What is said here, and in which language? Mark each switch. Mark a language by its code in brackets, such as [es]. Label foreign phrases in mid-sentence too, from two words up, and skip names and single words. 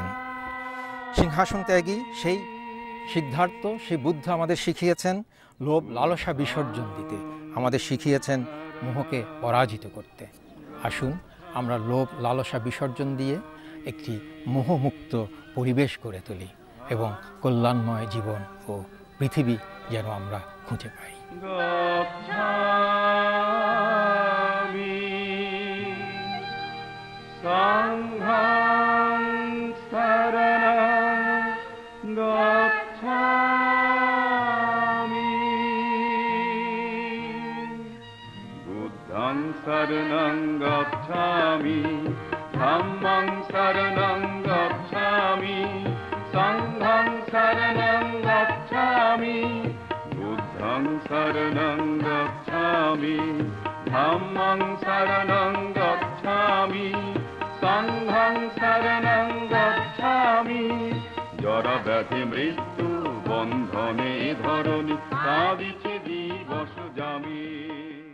[bn] সিংহাসন ত্যাগী সেই সিদ্ধার্থ, সেই বুদ্ধ আমাদের শিখিয়েছেন লোভ লালসা বিসর্জন দিতে, আমাদের শিখিয়েছেন মোহকে পরাজিত করতে। আসুন আমরা লোভ লালসা বিসর্জন দিয়ে একটি মোহমুক্ত পরিবেশ গড়ে তুলি এবং কল্যাণময় জীবন ও পৃথিবী যেন আমরা খুঁজে পাই। [pi] গচ্ছামি সংঘং শরণং গচ্ছামি বুদ্ধং শরণং গচ্ছামি ধম্মং শরণং গচ্ছামি সংঘং শরণং গচ্ছামি বুদ্ধং শরণং গচ্ছামি ধম্মং শরণং গচ্ছামি সংঘং শরণং গচ্ছামি। [bn] জরা ব্যাধি মৃত্যু বন্ধনে ধরণী কাঁদিছে দিবস যামি।